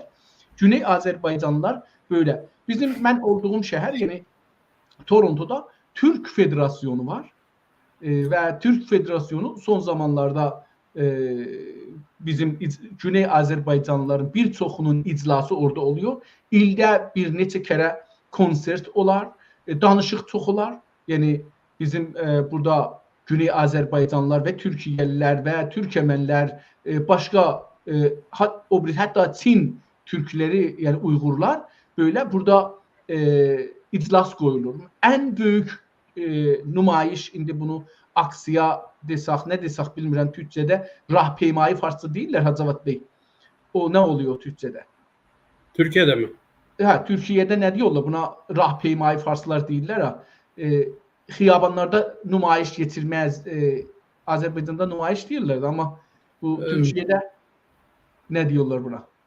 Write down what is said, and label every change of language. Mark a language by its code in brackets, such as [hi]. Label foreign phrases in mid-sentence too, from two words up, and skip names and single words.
[tr] Güney Azerbaycanlılar böyle. Ben olduğum şehir yani Toronto'da Türk Federasyonu var. Ve Türk Federasyonu son zamanlarda bizim Güney Azerbaycanlıların birçoğunun iclası orada oluyor. [az] İldə bir neçə kere konsert olar, danışıq çox olar. [tr] Yani bizim burada Güney Azerbaycanlılar ve Türkiyeliler ve Türkmenler başka hatta Çin Türkleri yani Uygurlar böyle burada iclas koyulur. [az] En büyük nümayiş indi bunu aksiya desək, ne desək bilmirəm Türkçe'de rahpeymayı farsça değiller Hacavat Bey. [tr] O ne oluyor Türkçe'de? Türkiye'de mi? Ha, Türkiye'de ne diyorlar buna rahpeymayı farslar değiller ha. [az] Xiyabanlarda nümayiş getirmez. [tr] Azerbaycan'da nümayiş değillerdi ama bu Türkiye'de ne diyorlar buna?